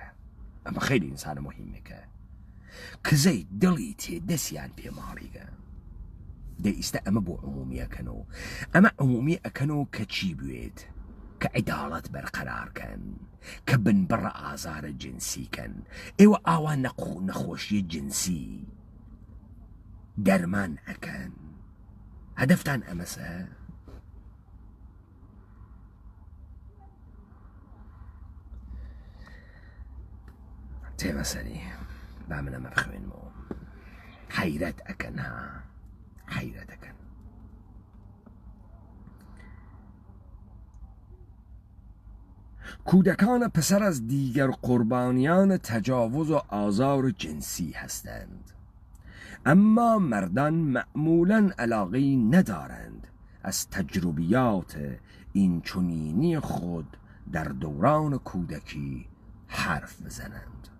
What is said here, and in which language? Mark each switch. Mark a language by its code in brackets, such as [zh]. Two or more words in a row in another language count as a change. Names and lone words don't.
[sdh] ئەمە خەیلی ئینسانە مهمەکە کزەی دڵی تێ دەستیان پێماڵیگە دەئیستا ئەمە بۆ عمومیەکەنەوە ئەمە عمومی ئەکەنەوە کە چی بوێت کە عیداڵەت بەرقەرارکەن کە بنبڕە ئازارە جنسیکەن ئێوە ئاوان نەخۆشیە جنسی دەرمان ئەکەن هەدەفتان ئەمەسە. تێمەسەری با من ئەمە بخوێنمەوە حەیرەت ئەکەن حەیرەتەکەن. [fa] کودکان پسر از دیگر قربانیان تجاوز و آزار جنسی هستند اما مردان معمولاً علاقه‌ای ندارند از تجربیات این چنینی خود در دوران کودکی حرف بزنند.